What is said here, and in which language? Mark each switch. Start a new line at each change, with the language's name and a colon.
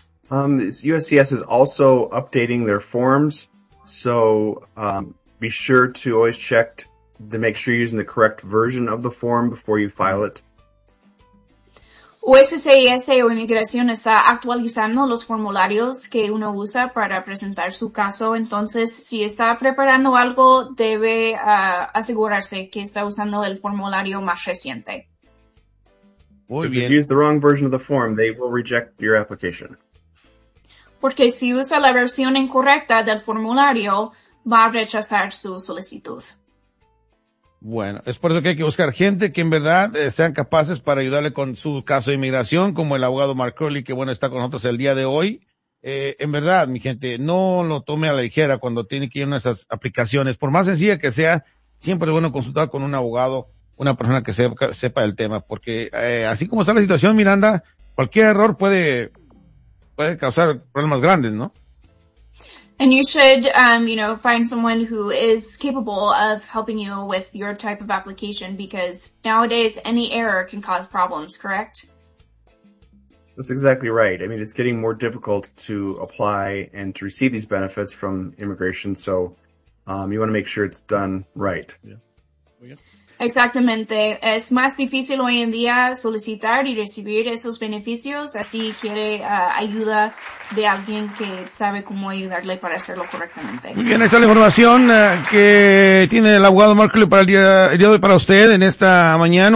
English: USCIS is also updating their forms, so be sure to always check to make sure you're using the correct version of the form before you file it.
Spanish: USCIS o Inmigración está actualizando los formularios que uno usa para presentar su caso. Entonces, si está preparando algo, debe asegurarse que está usando el formulario más reciente. Muy bien.
English: If you use the wrong version of the form, they will reject your application.
Spanish: Porque si usa la versión incorrecta del formulario, va a rechazar su solicitud. Bueno, es por eso que hay que buscar gente que en verdad sean capaces para ayudarle con su caso de inmigración, como el abogado Mark Curley, que bueno, está con nosotros el día de hoy. En verdad, mi gente, no lo tome a la ligera cuando tiene que ir a nuestras aplicaciones. Por más sencilla que sea, siempre es bueno consultar con un abogado, una persona que sepa el tema. Porque así como está la situación, Miranda, cualquier error puede causar problemas grandes, ¿no?
English: And you should, you know, find someone who is capable of helping you with your type of application because nowadays any error can cause problems, correct? That's exactly right. I mean, it's getting more difficult to apply and to receive these benefits from immigration, so you want to make sure it's done right. Yeah.
Spanish: Exactamente. Es más difícil hoy en día solicitar y recibir esos beneficios, así quiere ayuda de alguien que sabe cómo ayudarle para hacerlo correctamente. Muy bien, esta es la información que tiene el abogado Mark Curley para el día de hoy para usted en esta mañana.